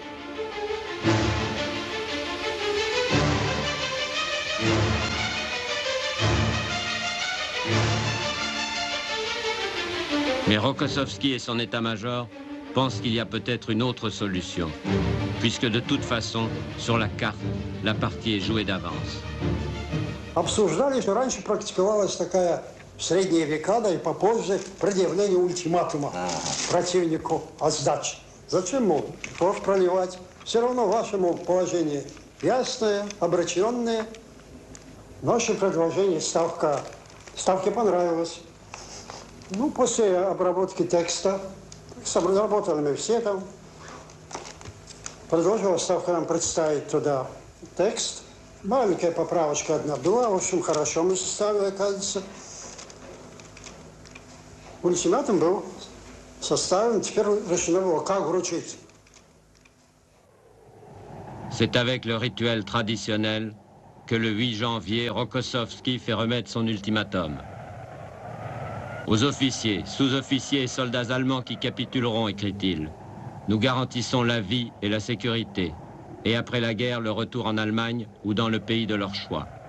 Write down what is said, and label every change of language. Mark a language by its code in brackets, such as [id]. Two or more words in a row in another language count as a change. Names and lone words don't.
[fr] Mais Rokossovski et son état-major pensent qu'il y a peut-être une autre solution, puisque de toute façon, sur la carte, la partie est jouée d'avance. [ru] Обсуждали, что раньше практиковалась такая в средние века, да и попозже, предъявление ультиматума противнику о сдаче. Зачем, мол, кровь проливать? Все равно ваше, мол, положение ясное, обреченное. Наше предложение, ставке понравилось. Ну, после обработки текста, разработали мы все там, предложила Ставка нам представить туда текст. Маленькая поправочка одна была, в общем, хорошо мы составили, оказывается. Ультиматум был составлен, теперь решено было, как вручить. [fr] C'est avec le rituel traditionnel que le 8 janvier, Rokossovski fait remettre son ultimatum. Aux officiers, sous-officiers et soldats allemands qui capituleront, écrit-il, nous garantissons la vie et la sécurité, et après la guerre, le retour en Allemagne ou dans le pays de leur choix.